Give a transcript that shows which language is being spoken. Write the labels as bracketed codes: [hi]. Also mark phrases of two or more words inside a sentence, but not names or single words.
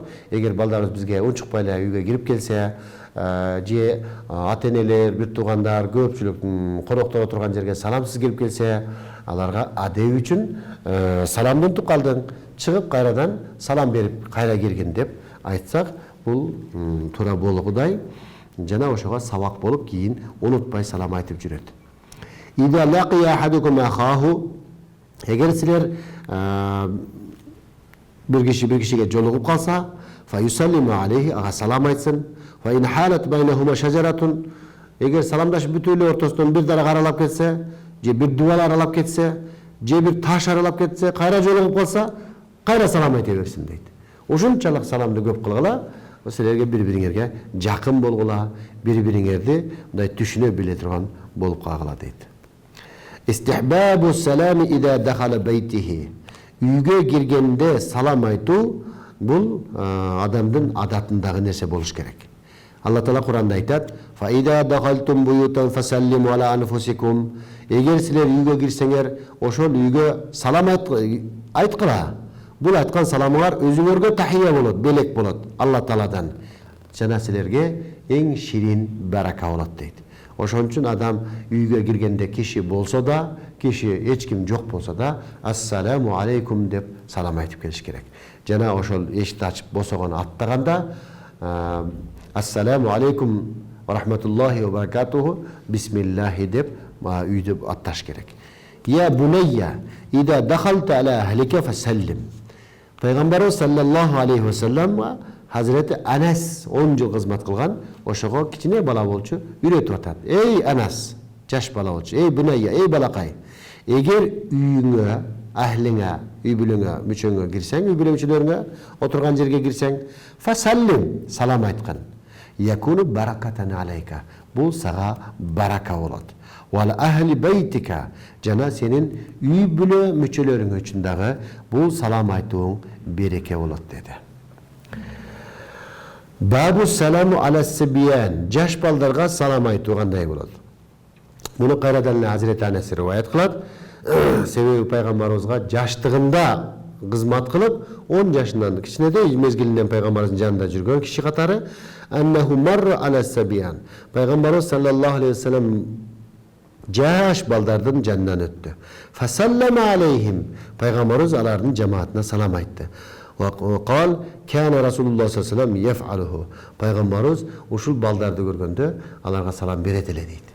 [ky] Эгер балдарыбыз бизге унчукпай эле үйгө кирип келсе, же ата-энелер, бир туугандар көпчүлүк коноктор отурган жерге саламсыз кирип келсе, аларга адеп үчүн саламды унутуп калдың, чыгып кайрадан салам берип кайра киргин деп айтсак, бул туура болгудай жана ошого сабак болуп кийин унутпай салам айтып жүрөт. [ar] إذا لقي أحدكم أخاه, [ky] эгер силер бир кишиге жолугуп калса, [ar] فيسلم عليه, [ky] ага салам айтсын. [ar] فإن حالت بينهما شجرة, [ky] эгер саламдашып бүтүп эле ортосунан бир дарак аралап кетсе, же бир дубал аралап кетсе, же бир таш аралап кетсе, кайра жолугуп калса, кайра салам айта берсин дейт. Ушунчалык саламды көп кылгыла, силерге бири-бириңерге жакын болгула, бири-бириңерди мындай түшүнө биле турган болуп калгыла дейт. [ar] استحباب السلام إذا دخل بيته. [ky] Үйгө киргенде салам айтуу бул адамдын адатындагы нерсе болуш керек. Алла Таала Куранда айтат: [ar] "فإذا دخلتم بيوتا فسلموا على أنفسكم." [ky] Эгер силер үйгө кирсеңер, ошол үйгө салам айткыла. Бул айткан саламыңар өзүңөргө тахия болот, белек болот Алла Тааладан. Жана силерге эң ширин барака болот дейт. Ошон үчүн адам үйгө киргенде киши болсо да, киши эч ким жок болсо да, [ar] السلام عليكم [ky] деп салам айтып келиш керек. Жана ошол эшикти ачып босогон аттаганда [ar] السلام عليكم ورحمة الله وبركاته بسم الله [ky] деп үйдө атташ керек. [ar] يا بني إذا دخلت على أهلك فسلم. [ky] Пайгамбарыбыз [ar] صلى الله عليه وسلم [ky] Hazreti Anas 10 жыл кызмат кылган, ошого кичине бала болчу үйрөтүп атат. Эй Анас, жаш бала болчу. Эй бунайя, эй балакай. Эгер үйүңө, ахлиңе, үй бүлөңө, мүчөңө кирсең, үй бүлө мүчөлөрүңө отурган жерге кирсең, фасаллим, салам айткан. [ar] يكون بركة عليك. [ky] Бул сага барака болот. [ar] وأهل بيتك, [ky] жана сенин үй бүлө мүчөлөрүң үчүн дагы бул салам айтууң береке болот деди. [ar] باب السلام على الصبيان, [ky] жаш балдарга салам айтуу кандай болот? Муну кайрадан Hazreti Anas риваят кылат. Себеби пайгамбарыбызга жаштыгында кызмат кылып, 10 жашынан кичинедей мезгилинен пайгамбарыбыздын жанында жүргөн киши катары [ar] أنه مر على الصبيان. [ky] Пайгамбарыбыз [ar] صلى الله عليه وسلم [ky] жаш балдардын жанынан өттү. [ar] فسلم عليهم. [ky] Пайгамбарыбыз алардын жамаатына салам айтты. [ar] قال كان رسول الله صلى الله عليه وسلم يفعله. [ky] Пайгамбарыбыз ушул балдарды көргөндө аларга салам берет эле дейт.